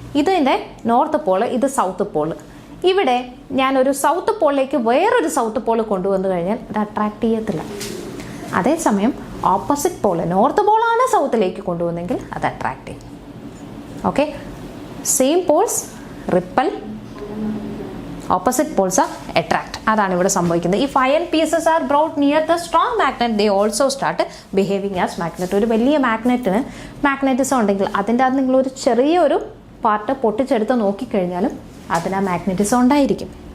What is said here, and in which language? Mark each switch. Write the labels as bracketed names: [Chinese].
[Malayalam] ഇതിൻ്റെ north Paul, ഇത് south Paul. ഇവിടെ ഞാനൊരു സൗത്ത് പോളിലേക്ക് വേറൊരു സൗത്ത് പോള് കൊണ്ടുവന്നു കഴിഞ്ഞാൽ അത് അട്രാക്ട് ചെയ്യത്തില്ല. അതേസമയം ഓപ്പോസിറ്റ് പോള്, നോർത്ത് പോളാണ് സൗത്തിലേക്ക് കൊണ്ടുവന്നെങ്കിൽ അത് അട്രാക്ട് ചെയ്യും. [English] Okay, same poles repel, opposite poles are attract. [Malayalam] അതാണ് ഇവിടെ സംഭവിക്കുന്നത്. [English] If iron pieces are brought near the strong magnet, they also start behaving as magnet. [Malayalam] ഒരു വലിയ മാഗ്നറ്റിന് മാഗ്നറ്റിസം ഉണ്ടെങ്കിൽ അതിൻ്റെ അകത്ത് നിങ്ങളൊരു ചെറിയൊരു പാർട്ട് പൊട്ടിച്ചെടുത്ത് നോക്കിക്കഴിഞ്ഞാലും അതിന് ആ മാഗ്നറ്റിസം ഉണ്ടായിരിക്കും.